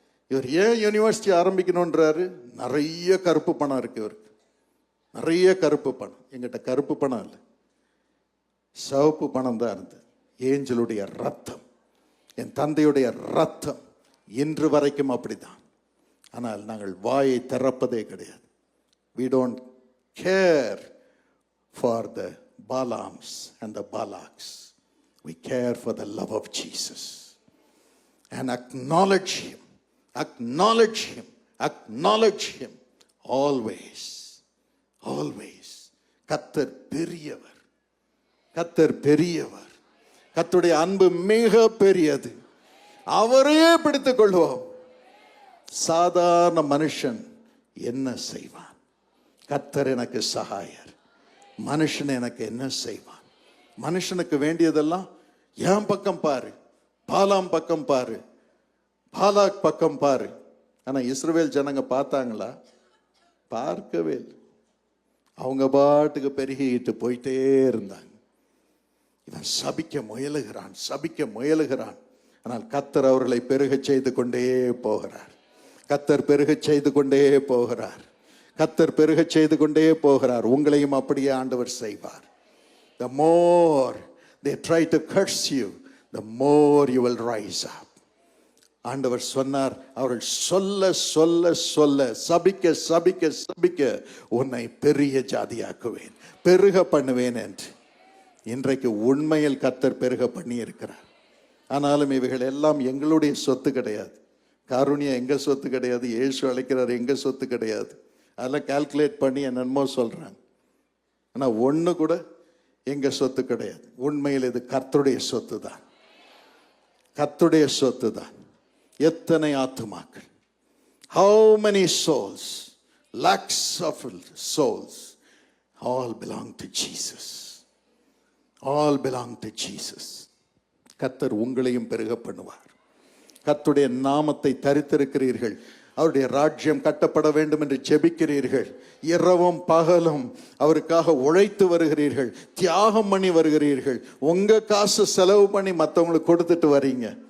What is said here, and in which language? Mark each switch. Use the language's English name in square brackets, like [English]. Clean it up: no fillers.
[Tamil] இவர் ஏன் யூனிவர்சிட்டி ஆரம்பிக்கணும்ன்றாரு? நிறைய கருப்பு பணம் இருக்கு இவருக்கு, நிறைய கருப்பு பணம். எங்கிட்ட கருப்பு பணம் இல்லை, சிவப்பு பணம் தான் இருந்தது. ஏஞ்சலுடைய ரத்தம், என் தந்தையுடைய ரத்தம் இன்று வரைக்கும் அப்படிதான். ஆனால் நாங்கள் வாயை திறப்பதே கிடையாது. [English] We don't care for the Balams and the Balaks. We care for the love of Jesus and acknowledge him, acknowledge him, acknowledge him always, always. [Tamil] கர்த்தர் பெரியவர், கர்த்தர் பெரியவர், கர்த்தருடைய அன்பு மிக பெரியது. அவரையே பிடித்துக் கொள்வோம். சாதாரண மனுஷன் என்ன செய்வான்? கர்த்தர் எனக்கு சகாயர். மனுஷன் எனக்கு என்ன செய்வான்? மனுஷனுக்கு வேண்டியதெல்லாம் என் பக்கம் பாரு, பாலாம் பக்கம் பாரு, பாலாக் பக்கம் பாரு. ஆனா இஸ்ரவேல் ஜனங்க பார்த்தாங்களா? பார்க்கவே இல்லை. அவங்க பாட்டுக்கு பெருகிட்டு போயிட்டே இருந்தாங்க. இவன் சபிக்க முயலுகிறான், சபிக்க முயலுகிறான். ஆனால் கர்த்தர் அவர்களை பெருகச் செய்து கொண்டே போகிறார். கர்த்தர் பெருகச் செய்து கொண்டே போகிறார். கர்த்தர் பெருகச் செய்து கொண்டே போகிறார். உங்களையும் அப்படியே ஆண்டவர் செய்வார். [English] The more they try to curse you, the more you will rise up. [Tamil] ஆண்டவர் சொன்னார், அவர்கள் சொல்ல சொல்ல சொல்ல, சபிக்க சபிக்க சபிக்க உன்னை பெரிய ஜாதியாக்குவேன், பெருக பண்ணுவேன் என்று. இன்றைக்கு உண்மையில் கர்த்தர் பெருக பண்ணி இருக்கிறார். ஆனாலும் இவைகள் எல்லாம் எங்களுடைய சொத்து கிடையாது. காருண்யா எங்க சொத்து கிடையாது, இயேசு அழைக்கிறார் எங்க சொத்து கிடையாது. அதெல்லாம் கால்குலேட் பண்ணி என்னென்னமோ சொல்றாங்க. ஆனா ஒண்ணு கூட எங்க சொத்து கிடையாது. உண்மையில் இது கர்த்தருடைய சொத்து தான், கர்த்தருடைய சொத்து தான். எத்தனை ஆத்துமாக்கள், [English] how many souls, lakhs of souls, all belong to Jesus, all belong to Jesus. [Tamil] கர்த்தர் உங்களையும் பெருக பண்ணுவார். கர்த்தருடைய நாமத்தை தரித்திருக்கிறீர்கள். அவருடைய ராஜ்யம் கட்டப்பட வேண்டும் என்று ஜெபிக்கிறீர்கள். இரவும் பகலும் அவருக்காக உழைத்து வருகிறீர்கள், தியாகம் பண்ணி வருகிறீர்கள். உங்க காசு செலவு பண்ணி மற்றவங்களுக்கு கொடுத்துட்டு வரீங்க.